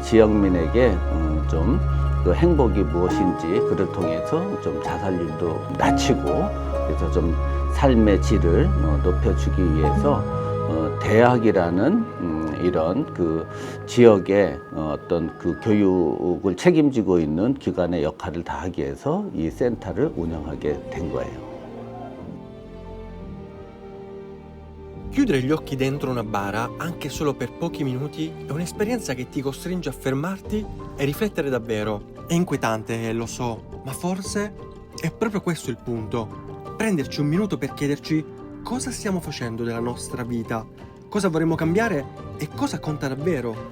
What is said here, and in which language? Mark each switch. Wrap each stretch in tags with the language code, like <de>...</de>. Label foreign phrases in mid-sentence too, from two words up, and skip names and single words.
<ko>지역민에게 좀 그 행복이 무엇인지 그를 통해서 좀 자살률도 낮추고, 그래서 좀 삶의 질을 높여주기 위해서 대학이라는 이런 그 지역의 어떤 그 교육을 책임지고 있는 기관의 역할을 다하기 위해서 이 센터를 운영하게 된 거예요.</ko> <it>Chiudere gli occhi dentro una bara, anche solo per pochi minuti, è un'esperienza che ti costringe a fermarti e riflettere davvero. È inquietante, lo so, ma forse è proprio questo il punto. Prenderci un minuto per chiederci cosa stiamo facendo della nostra vita, cosa vorremmo cambiare e cosa conta davvero.</it>